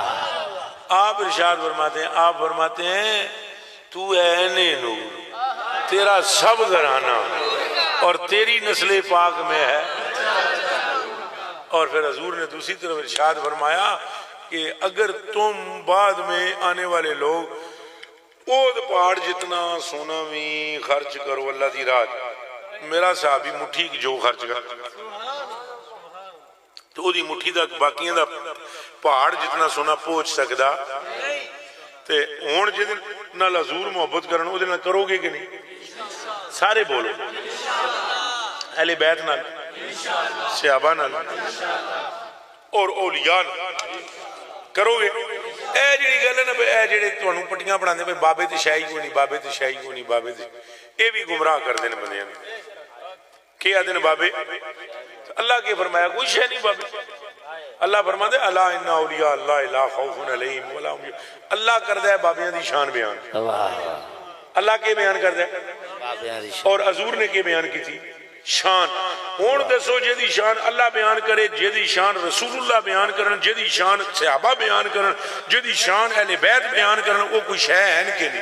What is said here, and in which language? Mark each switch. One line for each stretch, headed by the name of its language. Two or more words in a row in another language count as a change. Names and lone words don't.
Urdu: آپ ارشاد فرماتے ہیں، آپ فرماتے ہیں تو عینِ نور، تیرا سب گھرانا اور تیری نسل پاک میں ہے. اور پھر حضور نے دوسری طرف ارشاد فرمایا کہ اگر تم بعد میں آنے والے لوگ احد پہاڑ جتنا سونا بھی خرچ کرو
Punjabi: ਅੱਲਾਹ ਦੀ ਰਾਹ, ਮੇਰਾ ਸਹਾਬੀ ਮੁੱਠੀ ਜੋ ਖ਼ਰਚ ਕਰ ਤੋ ਓਹਦੀ ਮੁੱਠੀ ਤਕ ਬਾਕੀਆਂ ਦਾ ਪਹਾੜ ਜਿਤਨਾ ਸੋਨਾ ਪਹੁੰਚ ਸਕਦਾ। ਤੇ ਹੁਣ ਜਿਹਦੇ ਨਾਲ ਹਜ਼ੂਰ ਮੁਹੱਬਤ ਕਰਨ ਓਹਦੇ ਨਾਲ ਕਰੋਗੇ ਕਿ ਨਹੀਂ? ਸਾਰੇ ਬੋਲੋ। ਅਹਿਲੇ ਬੈਤ ਨਾਲ, ਸਹਾਬਾ ਨਾਲ ਔਰ ਔਲੀਆ ਕਰੋਗੇ। ਏ ਜਿਹੜੀ ਗੱਲ ਹੈ ਨਾ, ਏ ਜਿਹੜੇ ਤੁਹਾਨੂੰ ਪੱਟੀਆਂ ਬਣਾਂਦੇ ਭਾਈ ਬਾਬੇ ਤੇ ਸ਼ਾਹੀ ਕੋਈ ਨਹੀਂ, ਬਾਬੇ ਤੇ ਸ਼ਾਹੀ ਕੋਈ ਨਹੀਂ, ਬਾਬੇ ਤੇ, ਯੇ ਭੀ ਗੁਮਰਾਹ ਕਰਦੇ ਨੇ ਬੰਦਿਆਂ ਨੂੰ। ਕੇ ਆਂਹਦੇ ਨੇ ਬਾਬੇ? ਅੱਲਾਹ ਕੇ ਫ਼ਰਮਾਇਆ ਕੋਈ ਸ਼ੈਅ ਨਹੀਂ ਬਾਬੇ। ਅੱਲਾਹ ਫ਼ਰਮਾਤੇ
Arabic: ألا إن أولياء الله لا خوف عليهم ولا هم.
Punjabi: ਅੱਲਾਹ ਕਰਦਾ ਹੈ ਬਾਬਿਆਂ ਦੀ ਸ਼ਾਨ ਬਯਾਨ। ਅੱਲਾਹ ਕੇ ਬਯਾਨ ਕਰਦਾ ਹੈ ਔਰ ਹਜ਼ੂਰ ਨੇ ਕੇ ਬਯਾਨ ਕੀ ਥੀ ਸ਼ਾਨ। ਹੁਣ ਦੱਸੋ ਜਿਹਦੀ ਸ਼ਾਨ ਅੱਲਾਹ ਬਯਾਨ ਕਰੇ, ਜਿਹਦੀ ਸ਼ਾਨ ਰਸੂਲੁੱਲਾਹ ਬਯਾਨ ਕਰਨ, ਜਿਹਦੀ ਸ਼ਾਨ ਸਹਾਬਾ ਬਯਾਨ ਕਰਨ, ਜਿਹਦੀ ਸ਼ਾਨ ਅਹਿਲੇ ਬੈਤ ਬਯਾਨ ਕਰਨ, ਵੋ ਕੋਈ ਸ਼ੈਅ ਹੈ ਕਿ ਨਹੀਂ?